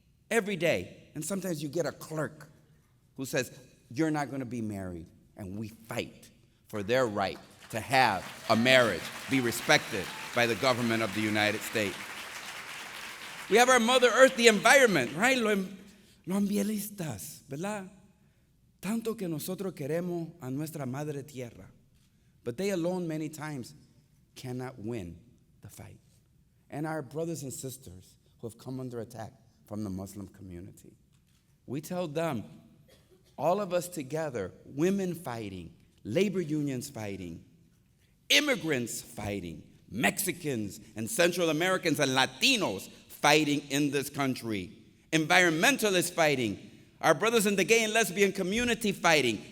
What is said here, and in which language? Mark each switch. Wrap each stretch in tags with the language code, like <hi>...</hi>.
<en>And sometimes you get a clerk who says, you're not going to be married. And we fight for their right to have a marriage, be respected by the government of the United States. We have our Mother Earth, the environment, right?</en> <es>Los ambientalistas, ¿verdad? Tanto que nosotros queremos a nuestra madre tierra.</es> <en>But they alone many times cannot win the fight. And our brothers and sisters who have come under attack from the Muslim community. We tell them, all of us together, women fighting, labor unions fighting, immigrants fighting, Mexicans and Central Americans and Latinos fighting in this country, environmentalists fighting, our brothers in the gay and lesbian community fighting.</en>